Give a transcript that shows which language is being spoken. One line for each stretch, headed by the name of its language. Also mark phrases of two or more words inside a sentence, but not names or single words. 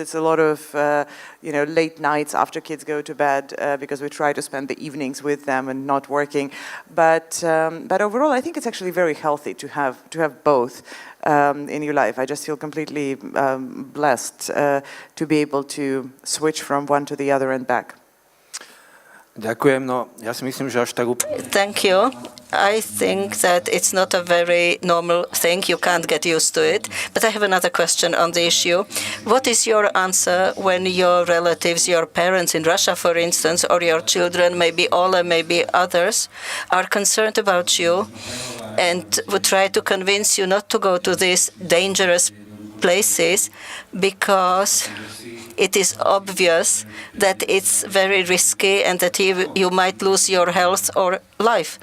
English: It's a lot of late nights after kids go to bed because we try to spend the evenings with them and not working. But overall, I think it's actually very healthy to have both in your life. I just feel completely blessed to be able to switch from one to the other and back.
Slovak: Ďakujem, no ja si myslím, že až tak
English: Thank you. I think that it's not a very normal thing. You can't get used to it. But I have another question on the issue. What is your answer when your relatives, your parents in Russia, for instance, or your children, maybe Ola, maybe others, are concerned about you and would try to convince you not to go to these dangerous places because it is obvious that it's very risky and that you might lose your health or life.